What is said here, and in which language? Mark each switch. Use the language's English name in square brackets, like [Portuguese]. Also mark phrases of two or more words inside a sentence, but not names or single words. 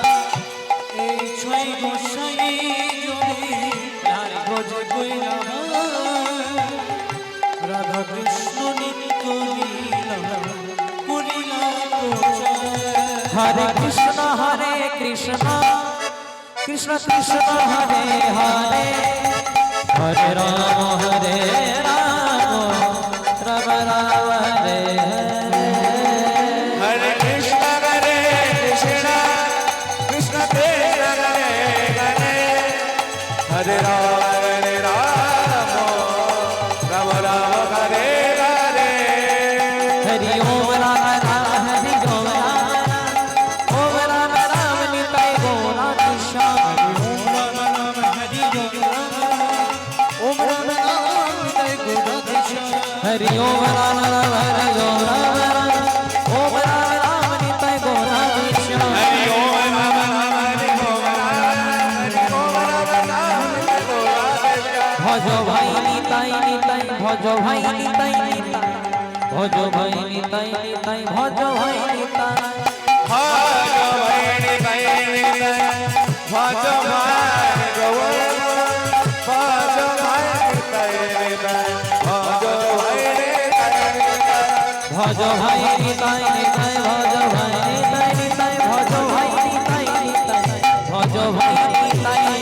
[Bangla] এই ছয় গোসাই জবে ব্রজ কইলা রাধা কৃষ্ণ নিত্য লীলা করিলা প্রচার [Sanskrit] হরে কৃষ্ণ কৃষ্ণ কৃষ্ণ হরে হরে হরে রাম রাম রাম হরে হরে हरे कृष्ण कृष्ण कृष्ण हरे हरे हरे राम राम राम हरे हरे हरि ओम राम राम हरि ओम राम राम निताय गौरा कृष्ण हरि ओम राम राम हरि ओम राम निताय गौरा कृष्ण हरे ओम राम राम हरे ओम [Bangla] ভজো ভাই নিতাই নিতাই ভজো ভাই নিতাই নিতাই ভজো ভাই নিতাই নিতাই ভজো ভাই নিতাই ভজো ভাই নিতাই নিতাই ভজো ভাই নিতাই নিতাই ভজো ভাই নিতাই নিতাই ভজো ভাই নিতাই